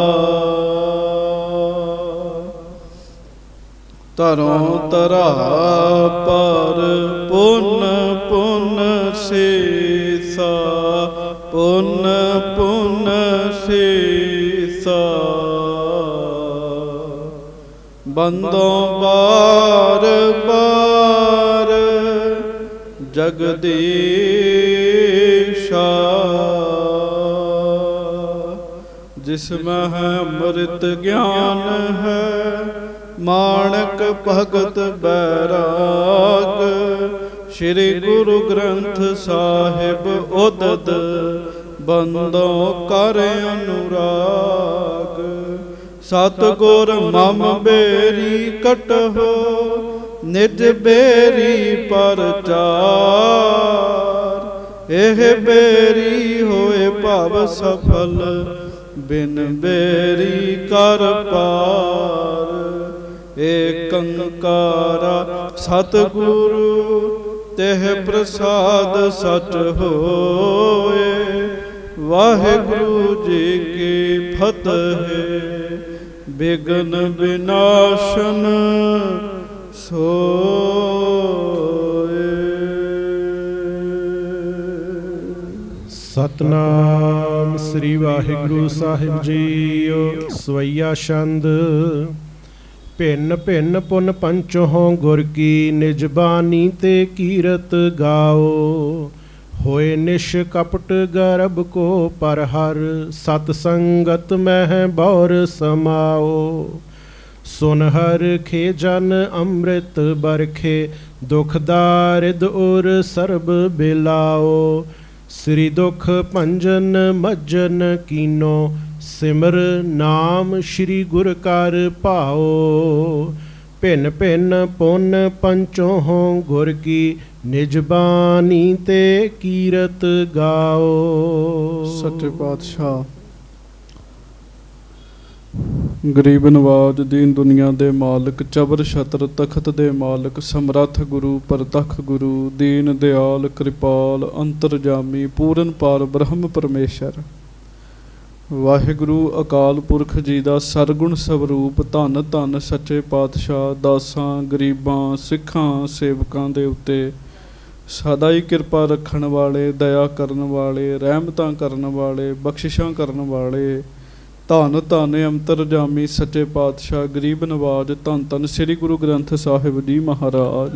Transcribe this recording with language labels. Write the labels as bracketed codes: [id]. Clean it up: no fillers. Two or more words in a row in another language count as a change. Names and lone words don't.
[bra] तरों तरा पर पुन पुन सीसा, पुन पुन सीसा। बंदों बार बार जगदीशा। जिसमें है अमृत ज्ञान है, माणक भगत बैराग। श्री गुरु ग्रंथ साहिब उदद बंदों कर अनुराग। सतगुर मम बेरी कटहो, निज बेरी परचार। एह बेरी होए भव सफल, बिन बेरी कर पार। एक अंकारा सतगुरु, तेह प्रसाद सच होए। वाहिगुरु जी की फतेह, बिघ्न विनाशन सोए। सतनाम श्री वाहिगुरु साहिब जीओ। सवैया छंद। भिन्न भिन्न पुन पंचों गुर की, निज बानी ते कीरत गाओ। होए निश कपट गर्भ को पर हर, सत संगत मह बौर समाओ। सुन हर खे जन अमृत बरखे, दुख दारिद उर सरब बिलाओ। श्री दुख भंजन मज्जन कीनो, सिमर नाम श्री गुर कर भाओ। भिन्न भिन्न पुन पंचों गुर की, निज बानी ते कीरत गाओ। [pa] ਸੱਚੇ ਪਾਤਸ਼ਾਹ ਗਰੀਬ ਨਵਾਜ, ਦੀਨ ਦੁਨੀਆ ਦੇ ਮਾਲਕ, ਚਬਰ ਛਤਰ ਤਖ਼ਤ ਦੇ ਮਾਲਕ, ਸਮਰੱਥ ਗੁਰੂ ਪਰਤੱਖ ਗੁਰੂ, ਦੀਨ ਦਿਆਲ ਕਿਰਪਾਲ ਅੰਤਰਜਾਮੀ, ਪੂਰਨ ਪਾਰ ਬ੍ਰਹਮ ਪਰਮੇਸ਼ਰ। ਵਾਹਿਗੁਰੂ ਅਕਾਲ ਪੁਰਖ ਜੀ ਦਾ ਸਰਗੁਣ ਸਰੂਪ, ਧੰਨ ਧੰਨ ਸੱਚੇ ਪਾਤਸ਼ਾਹ ਦਾਸਾਂ ਗਰੀਬਾਂ ਸਿੱਖਾਂ ਸੇਵਕਾਂ ਦੇ ਉੱਤੇ ਸਦਾ ਹੀ ਕਿਰਪਾ ਰੱਖਣ ਵਾਲੇ, ਦਇਆ ਕਰਨ ਵਾਲੇ, ਰਹਿਮਤਾਂ ਕਰਨ ਵਾਲੇ, ਬਖ਼ਸ਼ਿਸ਼ਾਂ ਕਰਨ ਵਾਲੇ। ਧੰਨ ਧੰਨ ਅੰਤਰਜਾਮੀ ਸੱਚੇ ਪਾਤਸ਼ਾਹ ਗਰੀਬ ਨਵਾਜ, ਧੰਨ ਧੰਨ ਸ੍ਰੀ ਗੁਰੂ ਗ੍ਰੰਥ ਸਾਹਿਬ ਜੀ ਮਹਾਰਾਜ।